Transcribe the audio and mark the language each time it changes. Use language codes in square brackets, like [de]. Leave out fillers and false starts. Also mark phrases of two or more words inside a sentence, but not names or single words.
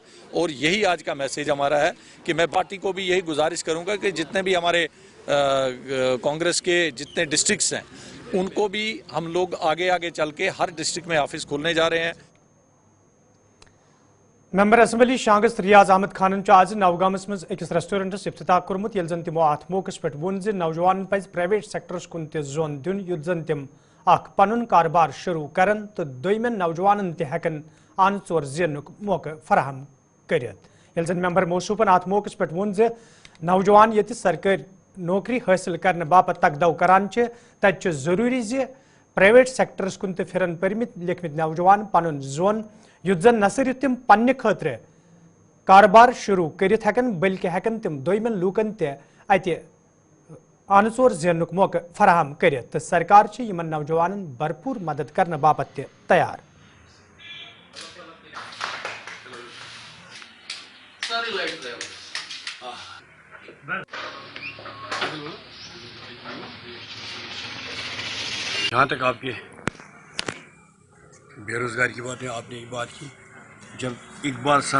[hi] और यही आज का मैसेज हमारा है कि मैं पार्टी को भी यही गुजारिश करूंगा कि जितने भी हमारे कांग्रेस के जितने डिस्ट्रिक्ट्स हैं उनको भी हम लोग आगे आगे चल के हर डिस्ट्रिक्ट में ऑफिस खोलने जा रहे हैं। [ks] मेंबर असम्बली शांगस रियाज अहमद खान आज नवगामस मज अकिस रेस्टोरेंटस इफ्तिताह कोर्मुत येल जन तिमो अत मौकस पे वोन ज नौजवान पज प्राइवेट सेक्टरस कुन ते जोन दिन युत जन तिम अख पनुन कारोबार शुरू करन तो दोयमेन नौजवानन ते हेकन आन चोर जेनुक मौका फराहम करित। येल जन मेंबर मौसूफन अत मौकस पे वोन ज नौजवान ये सरकारी नौकरी हासिल करने बापत तकदव करान तत जरूरी ज प्राइवेट सेक्टरस कुन ते फिरन परमित लिखमित नौजवान पनुन जोन युत जन न सिर्फ तिम पन्ने खतरे कारोबार शुरू करित हेकन बल्कि हेकन तिम दोयमेन लूकन ते अति आनसोर जेनुक मौका फराहम करित तो सरकार यमन नौजवानन भरपूर मदद करने बापत ते तैयार। [hi] जहाँ तक आपके बेरोज़गारी की बात है, आपने एक बात की, जब इकबाल साहब